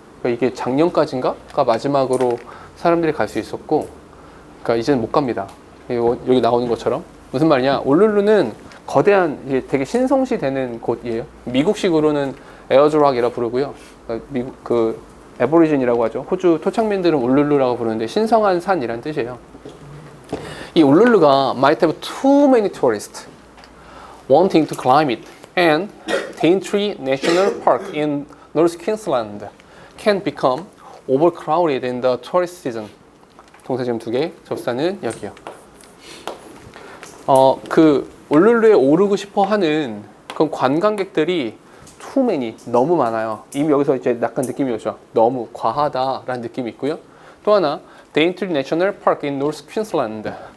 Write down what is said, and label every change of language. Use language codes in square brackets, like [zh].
[ko] 그러니까 이게 작년까지인가가 마지막으로 사람들이 갈 수 있었고, 그러니까 이제는 못 갑니다. 여기 나오는 것처럼. 무슨 말이냐? 울룰루는 거대한, 이게 되게 신성시 되는 곳이에요. 미국식으로는 에어드락이라 부르고요. 미국 그 에보리진이라고 하죠. 호주 토착민들은 울룰루라고 부르는데 신성한 산이란 뜻이에요. 이 울룰루가 [en] might have too many tourists wanting to climb it, and Daintree National Park in North Queensland can become overcrowded in the tourist season. [ko] 동사 지금 두 개, 접사는 여기요. 그 울룰루에 오르고 싶어 하는 그 관광객들이 [en] too many, [ko] 너무 많아요. 이미 여기서 이제 약간 느낌이 오죠. 너무 과하다라는 느낌이 있고요. 또 하나, Daintree National Park in North Queensland.